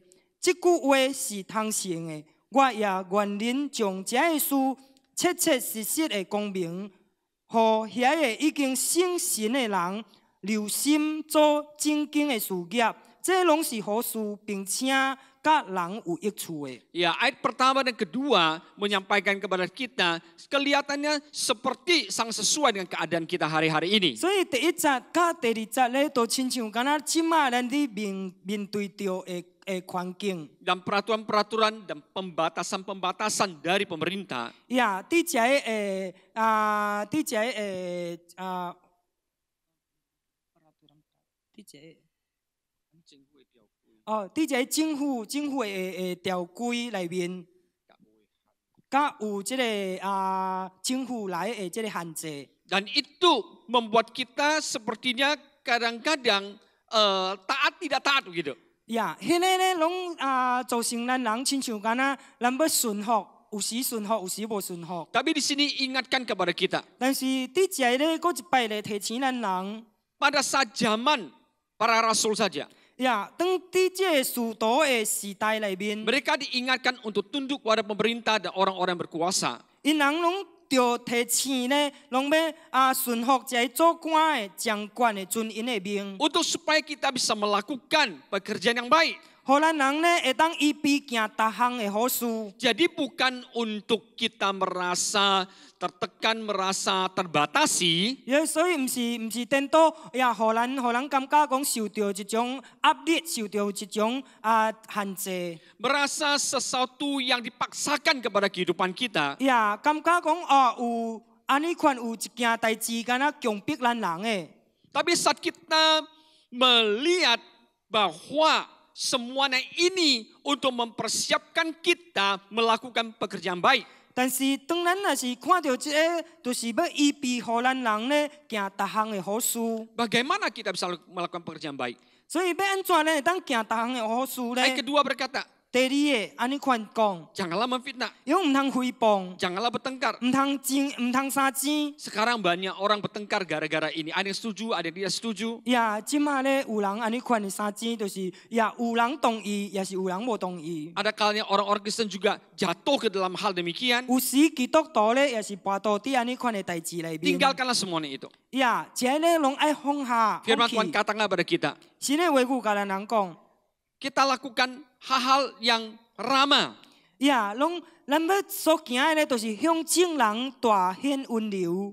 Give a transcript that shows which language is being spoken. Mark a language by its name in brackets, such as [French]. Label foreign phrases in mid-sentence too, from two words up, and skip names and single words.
[Min Nan Chinese] 這句話是通成的，我也願恁將這個事切切實實的講明，予遐個已經信神的人留心做正經的事業，這攏是好事，並且甲人有益處的。 [Indonesian] Ya, ayat pertama dan kedua menyampaikan kepada kita kelihatannya seperti sangat sesuai dengan keadaan kita hari-hari ini. [Min Nan Chinese] 所以第一節甲第二節咧，都親像敢若即馬咱伫面對着的環境。 [Indonesian] Dan peraturan-peraturan dan pembatasan-pembatasan dari pemerintah. Ya, [Min Nan Chinese] 啲只政府的條規內面，甲有即個政府來的即個限制。 [Indonesian] Dan itu membuat kita sepertinya kadang-kadang taat tidak taat begitu. Ya, [Min Nan Chinese] 迄個咧攏造成咱人親像敢若咱要順服，有時順服，有時無順服。 [Indonesian] Tapi di sini ingatkan kepada kita. [Min Nan Chinese] 但是啲只咧，佫一擺咧提醒咱人。 [Indonesian] Pada saat zaman para rasul saja. Ya, [Min Nan Chinese] 當啲即個使徒的時代內面， [Indonesian] mereka diingatkan untuk tunduk pada pemerintah dan orang-orang yang berkuasa. [Min Nan Chinese] 因人攏着提醒咧，攏要順服這做官的、掌管的、遵因的命。 [Indonesian] Untuk supaya kita bisa melakukan pekerjaan yang baik. [Min Nan Chinese] 互咱人咧會當依避行逐項的好事。 [Indonesian] Jadi bukan untuk kita merasa tertekan, merasa terbatasi. Ya, [Min Nan Chinese] 所以唔是顛倒呀，互咱感覺講受到一種壓力，受到一種限制。 [Indonesian] Merasa sesuatu yang dipaksakan kepada kehidupan kita. Ya, [Min Nan Chinese] 感覺講有安尼款有一件代志，敢若強迫咱人的。 [Indonesian] Tapi saat kita melihat bahwa semuanya ini untuk mempersiapkan kita melakukan pekerjaan baik. [Min Nan Chinese] 但是當咱若是看到這個，就是要預備予咱人咧行逐項的好事。 [Indonesian] Bagaimana kita bisa melakukan pekerjaan baik? [Min Nan Chinese] 所以要安怎咧當行逐項的好事咧？ [Indonesian] Ayat kedua berkata, [Min Nan Chinese] 第二個安尼款講， [Indonesian] janganlah memfitnah, [Min Nan Chinese] 因為唔通誹謗， [Indonesian] janganlah bertengkar. [Min Nan Chinese] 唔通生錢。 [Indonesian] Sekarang banyak orang bertengkar gara-gara ini. Ada yang setuju, ada yang tidak setuju. [Min Nan Chinese] 呀，即馬咧有人安尼款的生錢，就是呀有人同意，也是有人無同意。 [Indonesian] Ada kalanya orang-orang Kristen juga jatuh ke dalam hal demikian. [Min Nan Chinese] 有時基督徒咧也是跋倒佇安尼款的代志內面。 [Indonesian] Tinggalkanlah semuanya itu. [Min Nan Chinese] 呀，這咧攏愛放下。 [Indonesian] Firman Tuhan katakanlah pada kita, [Min Nan Chinese] 神的話語甲咱人講， [Indonesian] kita lakukan hal-hal yang ramah. [Min Nan Chinese] 呀，咱要所行的咧，就是向眾人大顯溫柔。